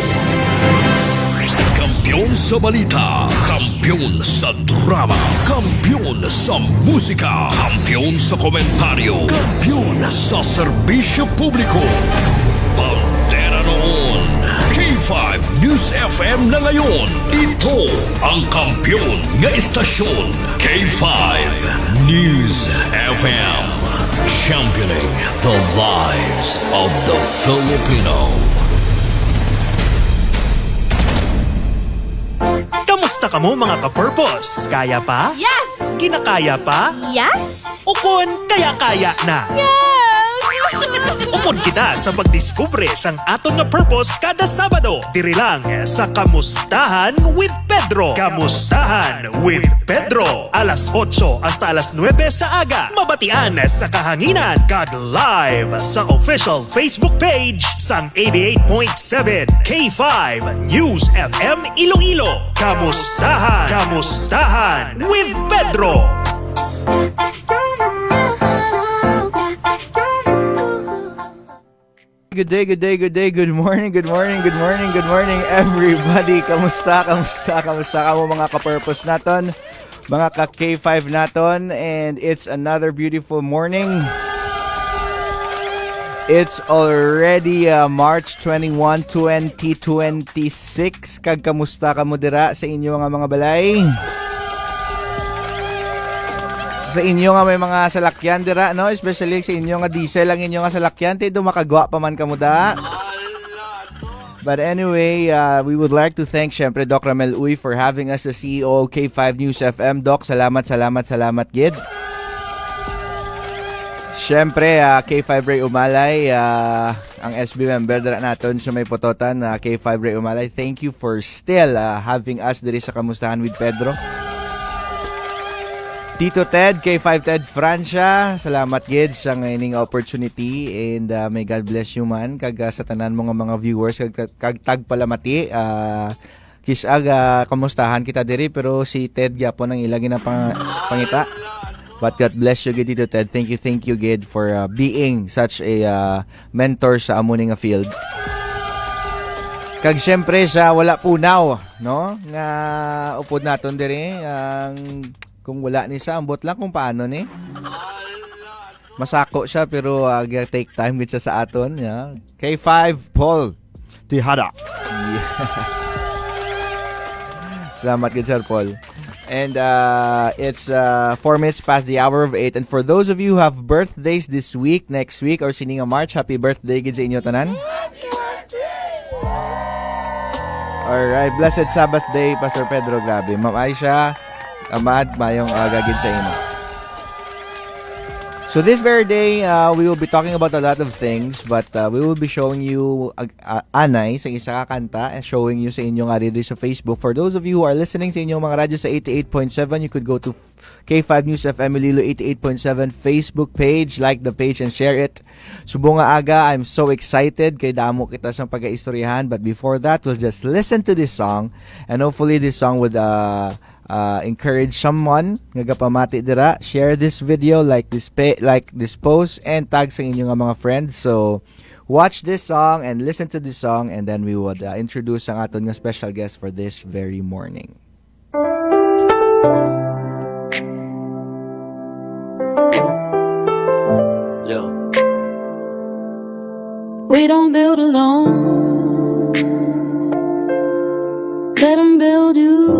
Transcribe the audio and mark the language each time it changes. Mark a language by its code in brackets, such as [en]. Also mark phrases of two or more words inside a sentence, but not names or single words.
[hil] Kampiyon sa balita, kampiyon sa drama, kampiyon sa musika, kampiyon sa komentaryo, kampiyon sa serbisyo publiko. [tl] Pantera noon, K5 News FM na ngayon. [hil] Ito ang kampiyon nga istasyon, K5 News FM. [en] Championing the lives of the Filipino. [hil] Kamusta ka mo mga ka-purpose? Kaya pa? Yes! Kinakaya pa? Yes! Ukon, kaya-kaya na. Yes! Upod kita sa pagdiskubre sang aton nga purpose kada Sabado. Diri lang sa Kamustahan with Pedro. Kamustahan with Pedro. Alas 8 hasta alas 9 sa aga. Mabatian sa kahanginan. Kag live sa [en] official Facebook page [hil] sang 88.7 K5 News FM Iloilo. Kamustahan. Kamustahan with Pedro. [en] Good day, good day, good day, good morning, good morning, good morning, good morning everybody. [hil] Kamusta ka mo mga ka-purpose naton, mga ka-K5 naton, [en] and it's another beautiful morning. It's already March 21, 2026. [hil] Kag kamusta ka mo dira sa inyo mga balay? Sa inyo nga may mga salakyan dira, no? Especially sa inyo nga diesel ang inyo nga salakyan, tay makagwa pa man kamo da. [en] But anyway, we would like to thank syempre Doc Ramel Uy for having us as CEO of K5 News FM. [hil] Doc, salamat gid. Syempre, K5 Ray Umalay, ang SB member dira naton sa may pototan, K5 Ray Umalay. [en] Thank you for still having us [hil] diri sa Kamustahan with Pedro. Tito Ted, K5 Ted Francia, salamat gid sa ngayong opportunity, [en] and may God bless you [hil] man kag sa tanan mo nga mga viewers kag tagpalamati. Kisag kamustahan kita diri pero si Ted gyapon ang ilagi na pangita. [en] But God bless you gid Tito Ted. Thank you gid for being such a mentor [hil] sa among nga [en] field. [hil] Kag syempre sa wala punaw, no? Nga upod naton diri ang kung wala ni sa ambot lang kung paano ni. Masako siya pero [en] take time [hil] gid siya sa aton, yeah. K5 Paul Tihada. Yeah. Salamat gid [en] Sir Paul. And it's 4 minutes past the hour of 8, and for those of you who have birthdays this week, next week or sininga March, happy birthday [hil] gid sa inyo tanan. [en] Alright, blessed Sabbath day Pastor Pedro, grabe. [hil] Ma'am Aisha, Amad, mayong gagid sa inyo. [en] So this very day, we will be talking about a lot of things, but we will be showing you [hil] anay sa isa ka kanta, [en] showing you [hil] sa inyong ariri sa Facebook. [en] For those of you who are listening [hil] sa inyong mga radyo sa 88.7, [en] you could go to K5 News FM Iloilo 88.7 Facebook page, like the page and share it. [hil] Subo nga aga, [en] I'm so excited [hil] kay damo kita sa pag-aistoryahan, [en] but before that, we'll just listen to this song, and hopefully this song would encourage someone [hil] nga gapamati dira. [en] Share this video, like this post, and tag [hil] sa inyong mga [en] friends. So watch this song and listen to this song, and then we would introduce [hil] ang aton nga [en] special guest for this very morning. We don't build alone. Let them build you.